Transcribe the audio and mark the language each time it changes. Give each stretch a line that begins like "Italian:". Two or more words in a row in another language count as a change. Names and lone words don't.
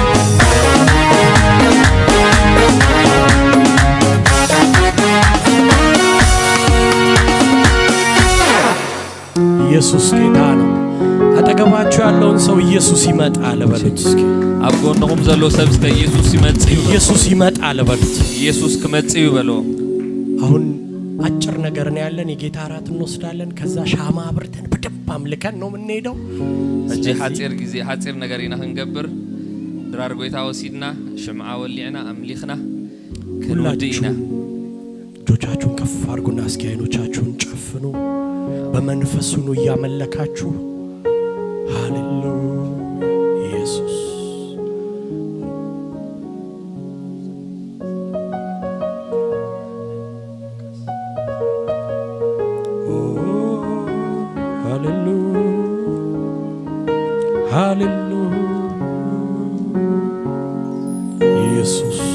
Amharic: ኢየሱስ ጌታ ነው አጠገባችሁ ያለውን ሰው ኢየሱስ ይመጣል በሉት እስኪ
Tigrinya: አብጎንኩም ዘሎ ሰብስተ
Amharic: ኢየሱስ ይመጣል በሉት
Tigrinya: ኢየሱስ ከመጽዩ በሎ
Amharic: አሁን አጭር ነገር ነው ያለን የጌታ ራት እንወስዳለን ከዛ ሻማ አብርተን በደንብ አምልከን ነው የምንሄደው
Tigrinya: እጂ ሐጽር ጊዜ ሐጽር ነገርና እንገብር ድራር ጎይታ ወሲድና ሽምዓ ወሊዕና አምሊኽና ከንወዲና
Amharic: እጆቻችሁን ከፍ አድርጉና እስኪ አይኖቻችሁን ጨፍኑ በመንፈስ ሁኑ እያመለካችሁ ሃሌሉያ ኢየሱስ ሃሌሉያ ኢየሱስ